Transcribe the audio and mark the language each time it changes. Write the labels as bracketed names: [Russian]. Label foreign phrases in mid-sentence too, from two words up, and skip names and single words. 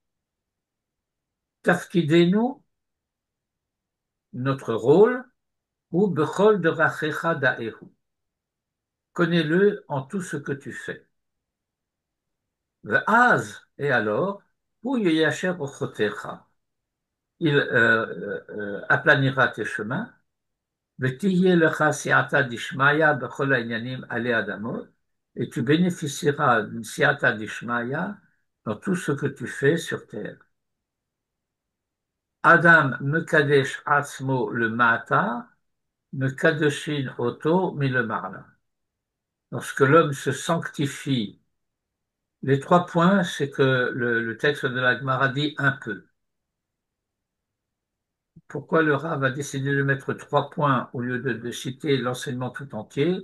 [Hebrew] Tafkidenu, [French] notre rôle, [Hebrew] ובכל דרכיך דעהו. [French] Connais-le en tout ce que tu fais. [Hebrew] Ve'az, [French] et alors, [Hebrew] הוא יישר אורחותיך. [French] Il aplanira tes chemins. [Hebrew] ותהיה לך סייעתא דשמיא בכל הענינים עלי אדמות. [French] Et tu bénéficieras d'une [Hebrew] סייעתא דשמיא [French] dans tout ce que tu fais sur terre. [Hebrew] אדם מקדש עצמו למטה מקדשין אותו מלמעלה. [French] Lorsque l'homme se sanctifie, les 3 points, c'est que le texte de la Gemara dit un peu. Pourquoi le Rav a décidé de mettre 3 points au lieu de citer l'enseignement tout entier?